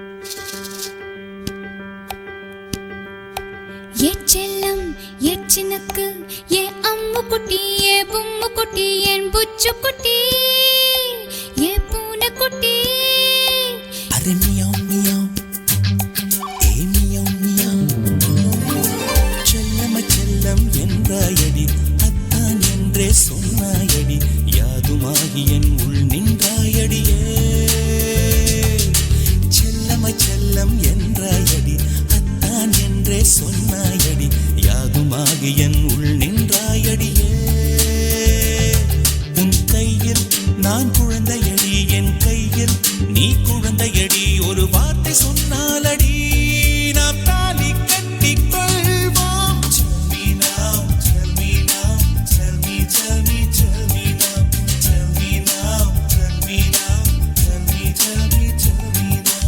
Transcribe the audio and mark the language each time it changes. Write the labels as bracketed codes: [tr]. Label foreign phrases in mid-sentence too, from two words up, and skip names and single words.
[ta] ஏ செல்லம் ஏ சின்னக் ஏ அம்மு குட்டி ஏ பும்மு குட்டி ஏ புச்சு குட்டி ஏ பூனே குட்டி अरे मियाओ मियाओ ए मियाओ मियाओ செல்லம் செல்லம் என்றாயடி அத்தான் என்றே சொன்னாயடி யாதுமாகி என் உள் நின்றாயடியே செல்லம் செல்லம் என்றாயடி அத்தான் என்றே சொன்னாயடி யாதுமாகி என் உள் நின்றாயடியே உன் கையில் நான் குழந்தையடி என் கையில் நீ குழந்தையடி ஒரு வார்த்தை சொன்னாலடி நாம் தாலி கட்டிக் கொள்வோம் [en] Tell me now, tell me now, tell me now, tell me now, tell me now, tell me now, tell me now.